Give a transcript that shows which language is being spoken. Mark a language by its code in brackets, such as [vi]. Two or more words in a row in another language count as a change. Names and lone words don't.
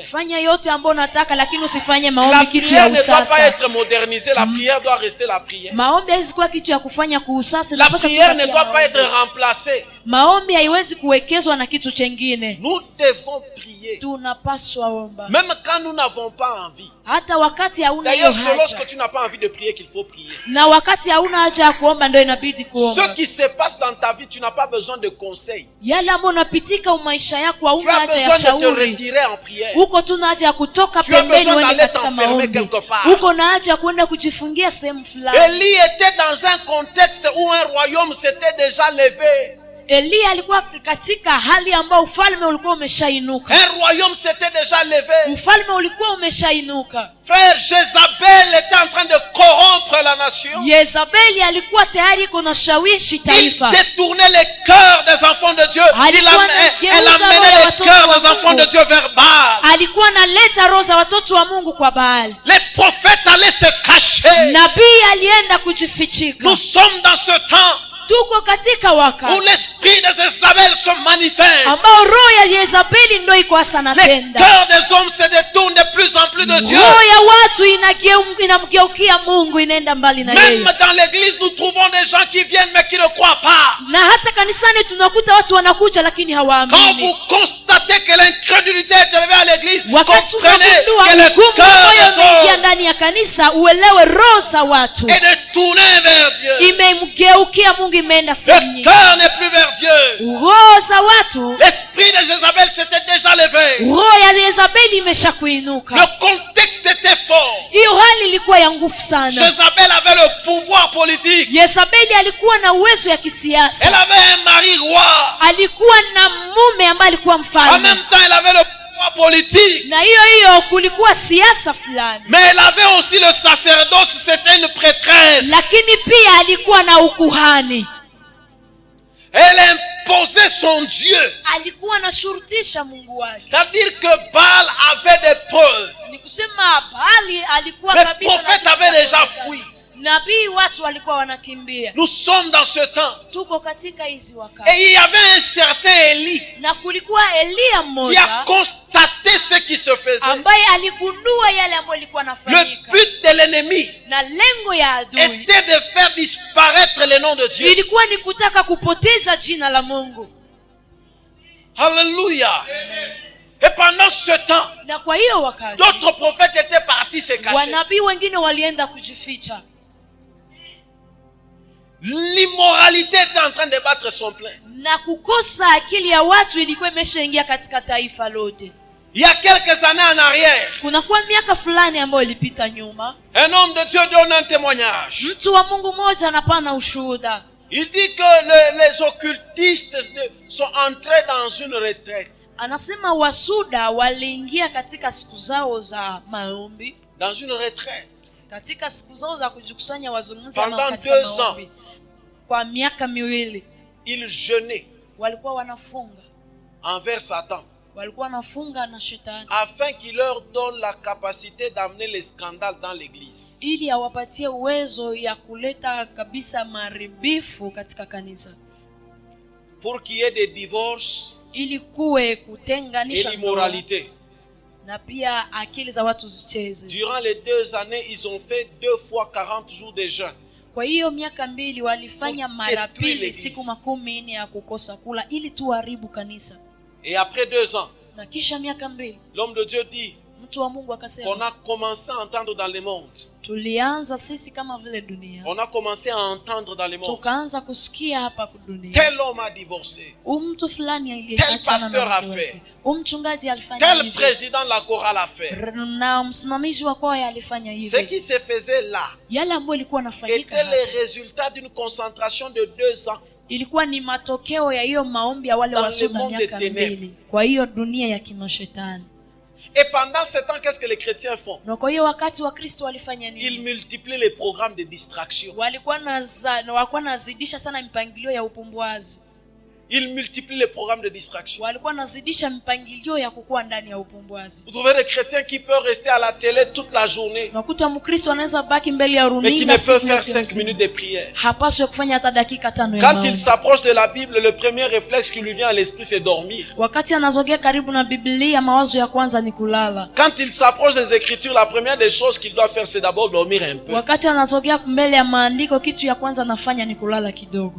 [sw] Fanya yote ambayo unataka, lakini usifanye maombi kitu ya usasa. [fr] La prière ne doit pas être modernisée, la prière doit rester la prière. [sw] Maombi haiwezi kuwa kitu ya kufanya kuusasa. [fr] La prière ne doit pas être remplacée. [sw] Maombi haiwezi kuwekezwa na kitu chengine. [fr] Nous devons prier. [sw] Tunapaswa omba. [fr] Même quand nous n'avons pas envie. [sw] Hata wakati hauna hiyo haja. [fr] D'ailleurs, c'est lorsque tu n'as pas envie de prier qu'il faut prier. [sw] Na wakati hauna haja ya kuomba ndio inabidi kuomba. [fr] Ce qui se passe dans ta vie, tu n'as pas besoin de conseils. [sw] Yale ambayo unapitika maisha yako hauna haja ya shauri. [fr] Tu as besoin [sw] shauri. [fr] de te retirer en prière. [sw] Uko tu na haja ya kutoka pembeni uende katika maombi. Uko na haja ya kwenda kujifungia sehemu fulani. [fr] Élie était dans un contexte où un royaume s'était déjà levé. [sw] Elia alikuwa katika hali ambayo ufalme ulikuwa umeshainuka. [fr] Un royaume s'était déjà levé. [sw] Ufalme ulikuwa umeshainuka. [fr] Frère, Jézabel était en train de corrompre la nation. [sw] Yezabeli alikuwa tayari kunashawishi taifa. [fr] Il détournait les cœurs des enfants de Dieu. Elle amenait les cœurs des enfants de Dieu vers Baal. [sw] Alikuwa analeta roho za watoto wa Mungu kwa Baal. [fr] Les prophètes allaient se cacher. [sw] Nabii alienda kujifichika. [fr] Nous sommes dans ce temps [sw] tuko katika wakati [fr] où l'esprit de Jézabel se manifeste. [sw] Ambao roho ya Yezabeli ndio iko hasa natenda. [fr] Les cœurs des hommes se détournent de plus en plus de Dieu. [sw] Roho ya watu inamgeukia Mungu, inaenda mbali na yeye. [fr] Même dans l'église nous trouvons des gens qui viennent mais qui ne croient pas. [sw] Na hata kanisani tunakuta watu wanakuja lakini hawaamini. [fr] Quand vous constatez que l'incrédulité est élevée à l'église, comprenez que le cœur des hommes [sw] ndani ya kanisa uelewe roho za watu. [fr] Et de tourner vers Dieu. [sw] Imemgeukia Mungu. [fr] Le cœur n'est plus vers Dieu. L'esprit de Jézabel s'était déjà levé. Le contexte était fort. Jézabel avait le pouvoir politique. Elle avait un mari roi. En même temps, elle avait le pouvoir politique. Mais elle avait aussi le sacerdoce, c'était une prêtresse. Elle imposait son Dieu. [sw] Alikuwa anashurutisha Mungu wake. [fr] C'est-à-dire que Baal avait des preuves. [sw] Ni kusema Baali alikuwa [fr] Les [sw] kabisa. [fr] prophètes avaient déjà fui. [sw] Nabii watu walikuwa wanakimbia. [fr] Nous sommes dans ce temps. [sw] Tuko katika hizi wakati. [fr] Et il y avait un certain Élie [sw] Na kulikuwa Elia [fr] qui [sw] mmoja [fr] a constaté ce qui se faisait. [sw] ambaye aligundua yale ambayo ilikuwa [fr] Le [sw] nafanyika. [fr] but de l'ennemi [sw] Na lengo ya adui [fr] était de faire disparaître le nom de Dieu. [sw] ilikuwa ni kutaka kupoteza jina la Mungu. [fr] Alléluia. Et pendant ce temps, [sw] Na kwa hiyo wakati [fr] d'autres prophètes étaient partis se cacher. [sw] wanabii wengine walienda kujificha. [fr] L'immoralité était en train de battre son plein. [sw] Na kukosa akili ya watu ilikuwa imeshaingia katika taifa lote. [fr] Il y a quelques années en arrière, [sw] Kunakuwa miaka fulani ambayo ilipita nyuma, [fr] un homme de Dieu donne un témoignage. [sw] mtu wa Mungu mmoja anapana ushuhuda. [fr] Il dit que les occultistes sont entrés dans une retraite. [sw] Anasema wasuda waliingia katika siku zao za maombi, [fr] Dans une retraite. [sw] katika siku zao za kujikusanya wazungumze [fr] Pendant [sw] katika [fr] 2 ans. [sw] maombi. Kwa miaka miwili [fr] Ils jeûnaient [sw] walikuwa wanafunga, [fr] envers Satan [sw] walikuwa wanafunga na shetani [fr] afin qu'il leur donne la capacité d'amener les scandales dans l'église. [sw] ili awapatie uwezo ya kuleta kabisa maharibifu katika kanisa, [fr] Pour qu'il y ait des divorces [sw] ili kuwe [fr] et [sw] kutenganisha ndoa [fr] l'immoralité. [sw] na pia akili za watu zicheze. [fr] Durant les 2 années, ils ont fait 2 fois 40 jours de jeûne. [sw] Kwa hiyo miaka mbili walifanya mara pili [fr] l'église. [sw] siku 40 ya kukosa kula ili tuharibu kanisa. [fr] Et après 2 ans, [sw] Na kisha miaka mbili [fr] l'homme de Dieu dit [sw] mtu wa Mungu [fr] qu'on [sw] akasema, [fr] a commencé à entendre dans le monde. [sw] tulianza sisi kama vile dunia, [fr] On a commencé à entendre dans le monde. [sw] tukaanza kusikia hapa dunia, [fr] Tel homme a divorcé. [sw] mtu fulani [fr] Tel [sw] aliyeachana [fr] pasteur [sw] na [fr] a [sw] mke [fr] fait. [sw] wake, mchungaji alifanya [fr] Tel [sw] hivi, [fr] président de la chorale a fait. [sw] na msimamizi wa kwaya alifanya [fr] Ce [sw] hivi. [fr] qui se faisait là [sw] Yale ambayo ilikuwa nafanyika [fr] était [sw] hapa [fr] le résultat d'une concentration de 2 ans [sw] ilikuwa ni matokeo ya hiyo maombi ya wale [fr] dans le [sw] wasuda [fr] monde [sw] miaka [fr] des ténèbres. [sw] mbili, kwa hiyo dunia ya kimashetani. [fr] Et pendant ce temps, qu'est-ce que les chrétiens font? [sw] Na kwa hiyo wakati wa Kristo walifanya [fr] Ils [sw] nini? [fr] multiplient les programmes de distraction. [sw] Walikuwa nazidisha sana mipangilio ya upumbazi, [fr] Ils multiplient les programmes de distraction. [sw] walikuwa nazidisha mipangilio ya kukua ndani ya [fr] Vous [sw] upumbazi. [fr] trouvez des chrétiens qui peuvent rester à la télé toute la journée, [sw] Nakuta Mkristo anaweza baki mbele ya [fr] mais qui ne [sw] runinga [fr] peuvent [sw] siku [fr] faire [sw] yote [fr] 5 [sw] mzima, [fr] minutes de prière. [sw] hapaswi kufanya hata dakika 5 ya [fr] Quand il [sw] maombi. [fr] s'approche de la Bible, le premier réflexe qui lui vient à l'esprit, c'est dormir. [sw] Wakati anazogea karibu na Biblia, mawazo ya kwanza ni kulala. [fr] Quand il s'approche des Écritures, la première des choses qu'il doit faire, c'est d'abord dormir un peu. [sw] Wakati anazogea mbele ya maandiko, kitu ya kwanza anafanya ni kulala kidogo.